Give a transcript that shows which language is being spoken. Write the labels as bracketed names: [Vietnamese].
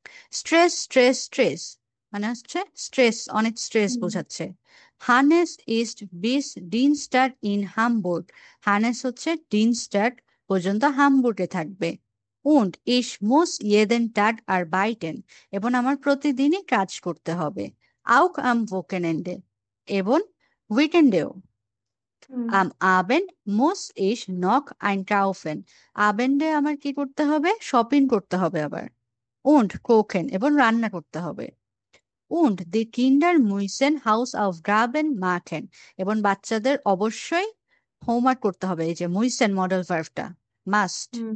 [Bangla] Stress stress stress মানে হচ্ছে stress, অনেক স্ট্রেস বোঝাচ্ছে। [German] হানেস ইস্ট বিস ডিনস্টাড ইন হামবুর্গ, [Bangla] হানেস হচ্ছে ডিনস্টাড পর্যন্ত হামবুর্গে থাকবে। [German] und ich muss jeden Tag arbeiten, [Bangla] এবং আমার প্রতিদিনই কাজ করতে হবে। [German] auch am Wochenende, [Bangla] এবং উইকেন্ডেও। [German] am Abend muss ich noch einkaufen, [Bangla] আবেন্ডে আমার কি করতে হবে? শপিং করতে হবে আবার। [German] und kochen, [Bangla] এবং রান্না করতে হবে। [German] und die Kinder müssen Hausaufgaben machen, [Bangla] এবং বাচ্চাদের অবশ্যই হোমওয়ার্ক করতে হবে, এই যে müssen মডেল ভার্বটা, মাস্ট।